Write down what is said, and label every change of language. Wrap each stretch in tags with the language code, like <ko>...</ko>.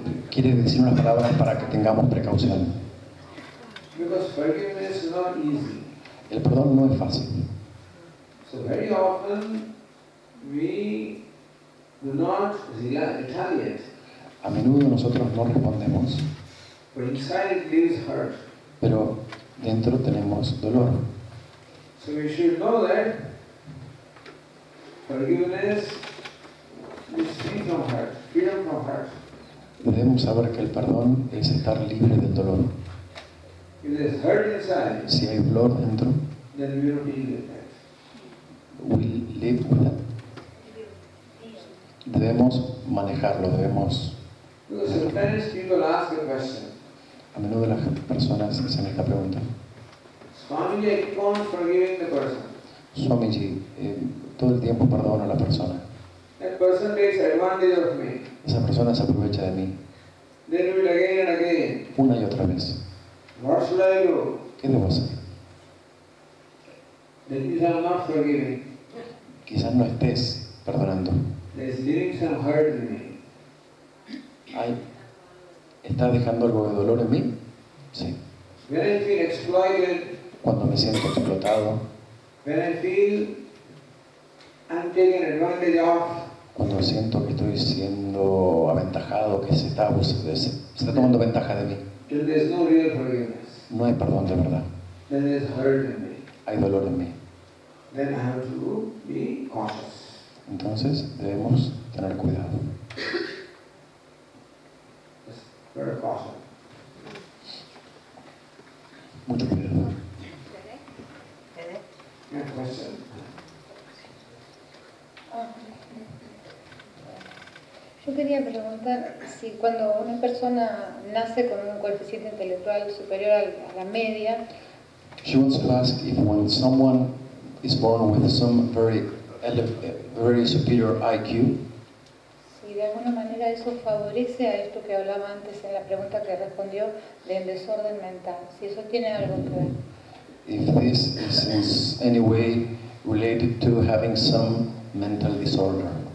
<es>Quiere decir unas palabras para que tengamos precaución.</es> <en>Because forgiveness is not easy.</en> <es>El perdón no es fácil.</es> <en>So very often we do not retaliate.</en> <es>A menudo nosotros no respondemos,</es> <en>But inside it leaves hurt.</en> <es>pero dentro tenemos dolor.</es> <en>So we should know that forgiveness is free from hurt, freedom from hurt.</en> <es>Debemos saber que el perdón es estar libre del dolor.</es> <en>If there is hurt inside,</en> <es>Si hay dolor dentro,</es> <en>then we will deal with that. we live with that.</en> <es>Debemos manejarlo, debemos...</es> <en>Because sometimes people ask a question.</en> <es>A menudo las personas hacen esta pregunta.</es> <en>Swamiji, I keep on forgiving the person.</en> <es>Swamiji, todo el tiempo perdono a la persona.</es> <en>That person takes advantage of me.</en> <es>Esa persona se aprovecha de mí</es> <en>They do it again and again.</en> <es>una y otra vez.</es> <en>What should I do?</en> <es>¿Qué debo hacer?</es> <en>That means I am not forgiving.</en> <es>Quizás no estés perdonando.</es> <en>There is leaving some hurt in me.</en> <es>¿Estás dejando algo de dolor en mí? Sí.</es> <en>When I feel exploited,</en> <es>Cuando me siento explotado,</es> <en>when I feel I'm taken advantage of,</en> <es>cuando siento que estoy siendo aventajado, que se está tomando ventaja de mí,</es> <en>then there is no real forgiveness.</en> <es>no hay perdón de verdad.</es> <en>Then there is hurt in me.</en> <es>Hay dolor en mí.</es> <en>Then I have to be cautious.</en> <es>Entonces debemos tener cuidado.</es> <en>Just very cautious.</en> <es>Mucho cuidado.</es> <en>Yeah, question.</en> <es>Yo quería preguntar si cuando una persona nace con un coeficiente intelectual superior a la media,</es> <en>She wants to ask if when someone is born with some very superior IQ,</en> <es>si de alguna manera eso favorece a esto que hablaba antes en la pregunta que respondió del desorden mental, si eso tiene algo que ver.</es> <en>if this is in any way related to having some mental disorder.</en>